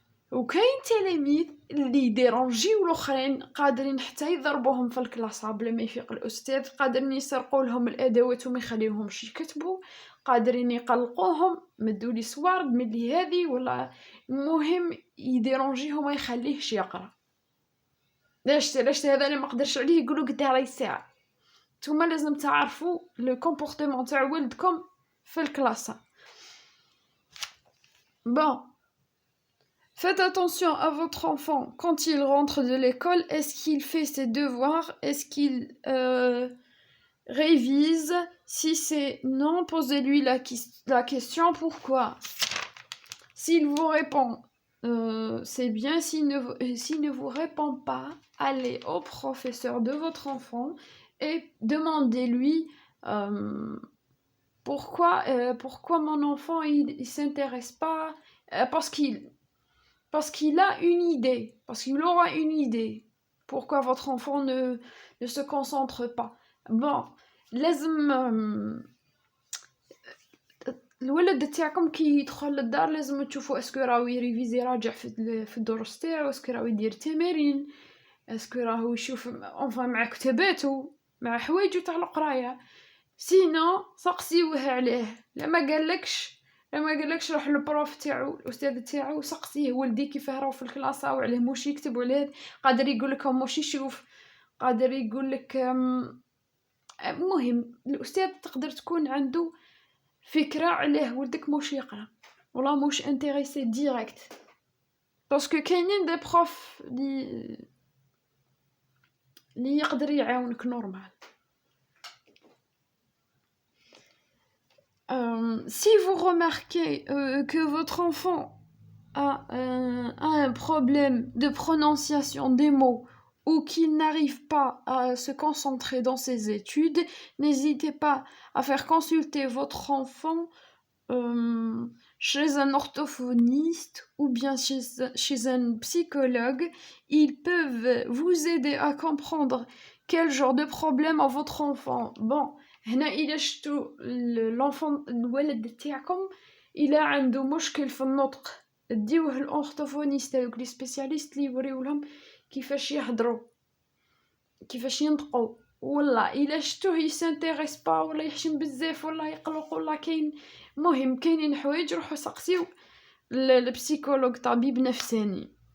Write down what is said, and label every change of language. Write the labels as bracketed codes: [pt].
[ar] وكاين تلاميذ اللي يديرونجيو الاخرين، قادرين حتى يضربوهم في الكلاس بلا ما يفيق الاستاذ، قادرين يسرقوا لهم الادوات وما يخليوهمش يكتبوا، قادرين يقلقوهم مدولي صوارد ملي هذه ولا المهم يديرونجيهم ما يخليهش يقرا. لاش هذا اللي ما قدرش عليه يقولوا قداه راهي الساعه. نتوما لازم تعرفوا لو كومبورتمون تاع ولدكم في الكلاس. [fr] Bon, faites attention à votre enfant quand il rentre de l'école. Est-ce qu'il fait ses devoirs? Est-ce qu'il révise? Si c'est non, posez-lui la question pourquoi. S'il vous répond c'est bien. S'il ne vous répond pas, allez au professeur de votre enfant et demandez-lui pourquoi mon enfant il s'intéresse pas, parce qu'il a une idée, parce qu'il aura une idée pourquoi votre enfant ne se concentre pas. [ar] Bon, لازم الولد تاعكم كي يدخل للدار لازم تشوفوا اسكو راهو يريفيزي راجع في الدروس تاعو، اسكو راهو يدير تمارين، اسكو راهو يشوف مع كتاباتو مع حوايجو تاع القرايه. سينو سقسيوه عليه، لما قالكش ما قالكش روح للبروف تاعو الاستاذ تاعو سقسيه ولدي كيفاه راهو في الكلاس وعليه موش يكتب وعليه قادر يقولك موش يشوف قادر يقولك مهم الاستاذ تقدر تكون عنده فكره عليه ولدك موش يقرا ولا موش انتريسي ديريكت باسكو كاينين دي بروف لي يقدر يعاونك نورمال. [fr] Si vous remarquez que votre enfant a un problème de prononciation des mots ou qu'il n'arrive pas à se concentrer dans ses études, n'hésitez pas à faire consulter votre enfant chez un orthophoniste ou bien chez un psychologue. Ils peuvent vous aider à comprendre quel genre de problème a votre enfant. [ar] Bon, هنا إلا شتو l'enfant الولد تاعكم إلا عنده مشكل في النطق ديوه الأورثوفونيست هذوك لي سبيسياليست لي يوريولهم كيفاش يهضروا كيفاش ينطقوا ولا إلا شتوه يسانتيريس با ولا يحشم بزاف ولا يقلق ولا كاين مهم كاينين حوايج روحوا سقسيو البسيكولوج طبيب نفساني.